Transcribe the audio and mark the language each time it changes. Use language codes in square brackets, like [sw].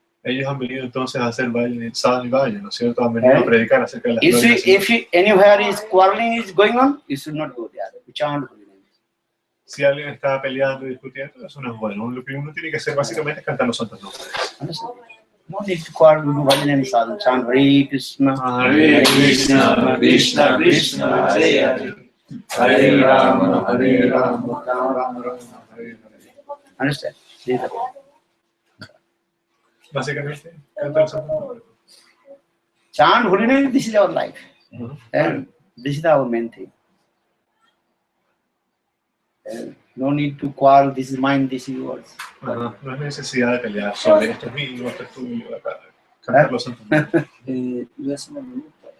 [es] Ellos han venido entonces a hacer sadhana y valle, ¿no es cierto? Han venido a predicar acerca de las glorias del Señor. [en] If anywhere is quarreling is going on, you should not go there. You chant holy names. [es] Si alguien está peleando y discutiendo, eso no es bueno. Lo que uno tiene que hacer básicamente es cantar los santos nombres. [en] Understand? No need to quarrel, do bhajan and sadhana. Chant Hare Krishna, [sa] Hare Krishna, Krishna Krishna, Hare Hare, Hare Rama, Hare Rama, Rama Rama, Hare Hare. [en] understand? This is the point. [es] Básicamente, cantar los santos nombres. [en] Chant holy name, this is our life. And this is our main thing. No need to quarrel, this is mine, this is yours. [es] Ajá, no hay necesidad de pelear sobre esto es mío, esto es tuyo, acá. Cantar los santos nombres. Voy a hacer una pregunta.